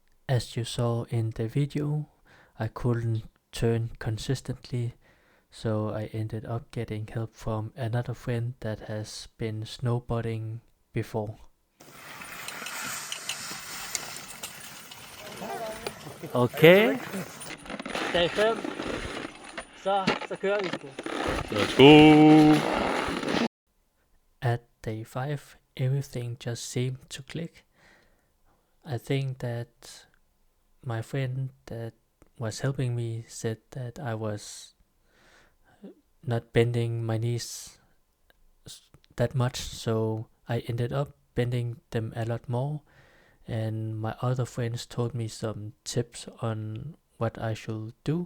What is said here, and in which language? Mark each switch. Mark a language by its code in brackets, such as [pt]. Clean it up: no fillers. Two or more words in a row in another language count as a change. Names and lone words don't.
[en] as you saw in the video, I couldn't turn consistently, so I ended up getting help from another friend that has been snowboarding before. Okay. [da] Dag 5. Så kører vi sgu. [en] Let's go. At day 5, everything just seemed to click. I think that my friend that was helping me said that I was not bending my knees that much, so I ended up bending them a lot more, and my other friends told me some tips on what I should do.